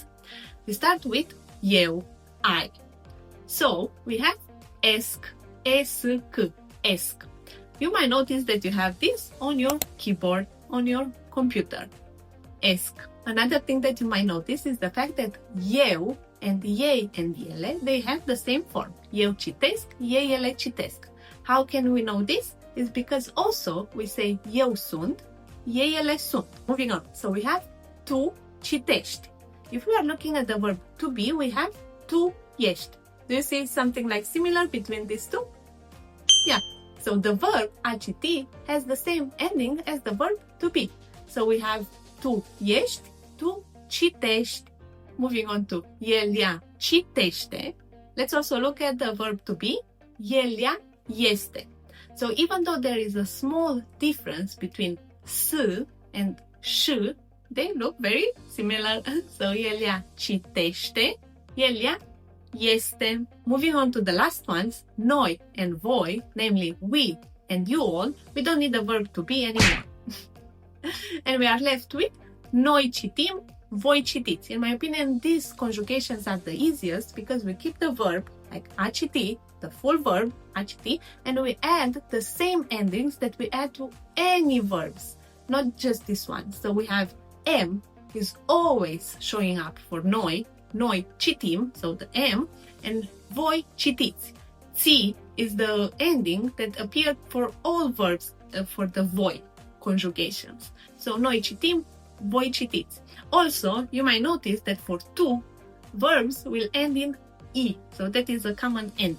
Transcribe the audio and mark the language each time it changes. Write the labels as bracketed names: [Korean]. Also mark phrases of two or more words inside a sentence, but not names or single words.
[English] We start with eu, I. So we have esc, esc, esc. You might notice that you have this on your keyboard, on your computer. Esc. Another thing that you might notice is the fact that eu and ei and ele, they have the same form. [Romanian] Eu citesc, ei ele citesc. [English] How can we know this? It's because also we say [Romanian] eu sunt, ei ele sunt. [English] Moving on. So we have [Romanian] tu citești. [English] If we are looking at the verb to be, we have [Romanian] tu ești. [English] Do you see something like similar between these two? Yeah. So the verb [Romanian] a citi [English] has the same ending as the verb to be. So we have [Romanian] tu ești, tu citești. [English] Moving on to [Romanian] el ea citește. [English] Let's also look at the verb to be. [Romanian] El ea este. [English] So even though there is a small difference between s and sh, they look very similar. So [Romanian] el ea citește, el ea este. [English] Moving on to the last ones, noi and voi, namely we and you all, we don't need the verb to be anymore. And we are left with [Romanian] noi citim, voi citiți. [English] In my opinion, these conjugations are the easiest because we keep the verb like [Romanian] a citi, [English] the full verb [Romanian] a citi, [English] and we add the same endings that we add to any verbs, not just this one. So we have m is always showing up for [Romanian] noi citim, [English] so the m, and [Romanian] voi citiți. [English] Ți is the ending that appeared for all verbs for the voi conjugations. So [Romanian] noi citim, voi citiți. [English] Also, you might notice that for tu, verbs will end in e, so that is a common ending.